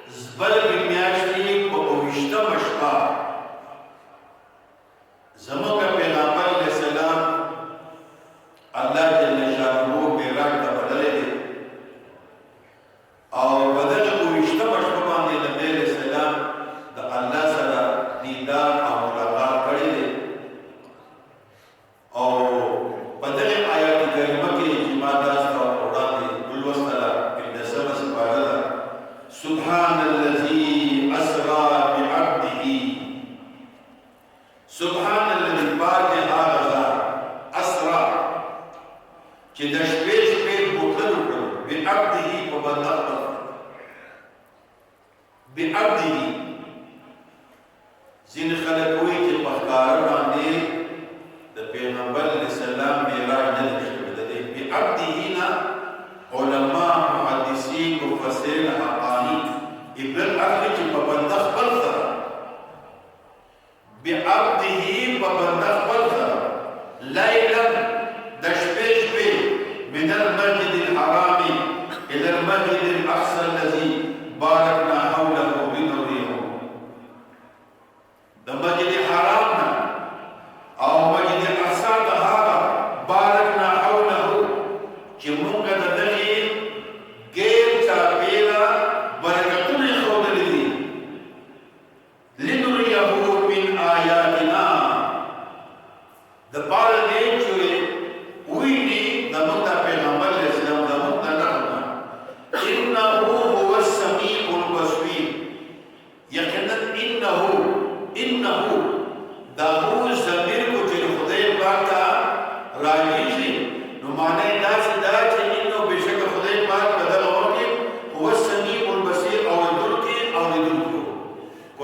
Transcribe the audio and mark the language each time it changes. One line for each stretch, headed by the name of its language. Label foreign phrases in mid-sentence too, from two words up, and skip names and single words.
Pashto: بلکې میاشتې په 28مه شپه زموږ پیغمبر
Arabic: علیه السلام الله جل شانه
Pashto: معراج ته بللی دی او په دغه 28مه شپه باندې نبی
Arabic: علیه السلام
Pashto: د الله سره دیدار او ملاقات کړی دی او په دغه آیات کریمه کې چې ما تاسو ته وړاندې ولوستله 15مه سپاره ده
Arabic: سبحان الذي اسرى بعبده سبحان الذي
Pashto: پاک هغه ذات اسرى چې د شپې بوتل کړو بعبده په بنده بعبده ځینې خلک وایي چې په ښکاره باندې د پیغمبر
Arabic: علیه السلام
Pashto: معراج نه دی شوی د دې بعبده نه علما محدثین مفسرین حقانی عبرت اخلي چې په بنده خپل سره
Arabic: بعبده
Pashto: په بنده خپل سره
Arabic: لیلا
Pashto: د شپې
Arabic: من المسجد الحرام الى المسجد الاقصى الذي باركنا حوله لنريه
Pashto: د مسجد حرام او مسجد الاقصى ته هغه
Arabic: باركنا حوله
Pashto: چې موږ د دغې غیر چاپیره برکتونه ښودلي دي
Arabic: لنریه من آیاتنا
Pashto: دپاره دې چې وویني زموږ د پیغمبر
Arabic: علیه السلام
Pashto: زموږ د نغمه
Arabic: انه هو السمیع البصیر
Pashto: یقینا انه دا هو ضمیر کو چې خدای پاک ته راځي نو معنی داسې دا چې انه بېشکه خدای پاک په دغه وخت کې
Arabic: هو السمیع البصیر
Pashto: اورېدونکی اورېدونکو خو